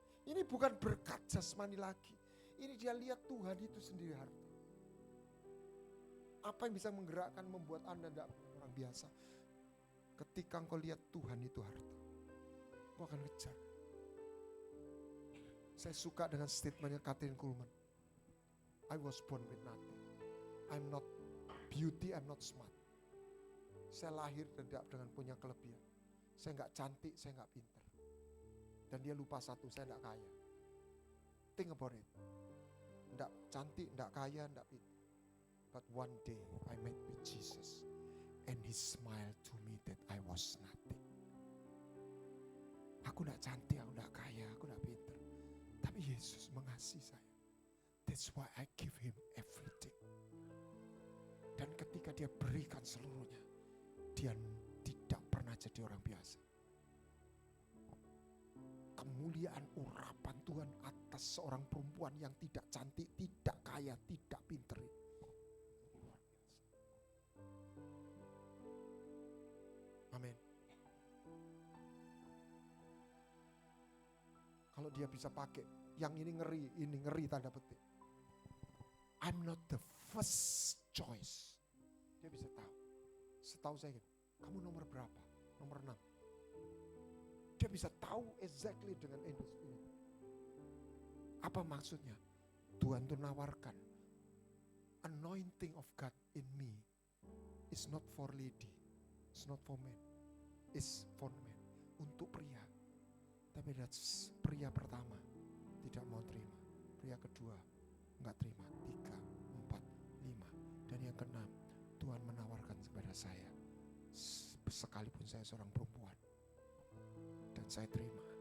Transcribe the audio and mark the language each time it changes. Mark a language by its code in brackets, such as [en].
[id] Ini bukan berkat jasmani lagi. Ini dia lihat Tuhan itu sendiri harta. Apa yang bisa menggerakkan, membuat Anda tidak orang biasa? Ketika engkau lihat Tuhan itu harta, engkau akan kejar. Saya suka dengan statementnya Kathryn Kuhlman. [en] I was born with nothing. I'm not beauty, I'm not smart. [id] Saya lahir tidak dengan punya kelebihan. Saya enggak cantik, saya enggak pintar. Dan dia lupa satu, saya enggak kaya. [en] Think about it. [id] Enggak cantik, enggak kaya, enggak pintar. [en] But one day I met with Jesus. And he smiled to me that I was nothing. [id] Aku enggak cantik, aku enggak kaya, aku enggak pintar. Tapi Yesus mengasihi saya. [en] That's why I give him everything. [id] Dan ketika dia berikan seluruhnya, dia tidak pernah jadi orang biasa. Kemuliaan urapan Tuhan atas seorang perempuan yang tidak cantik, tidak kaya, tidak pintar. Amin. Kalau dia bisa pakai, yang ini ngeri tanda petik. [en] I'm not the first choice. [id] Dia bisa tahu. Setahu saya, kamu nomor berapa? Nomor 6. Dia bisa tahu exactly dengan industri ini. Apa maksudnya? Tuhan tuh nawarkan, [en] anointing of God in me is not for lady, it's not for men, it's for men. [id] Untuk pria. Tapi that's pria pertama tidak mau terima. Pria kedua enggak terima. 3, 4, 5. Dan yang keenam, Tuhan menawarkan kepada saya. Sekalipun saya seorang perempuan. Dan saya terima.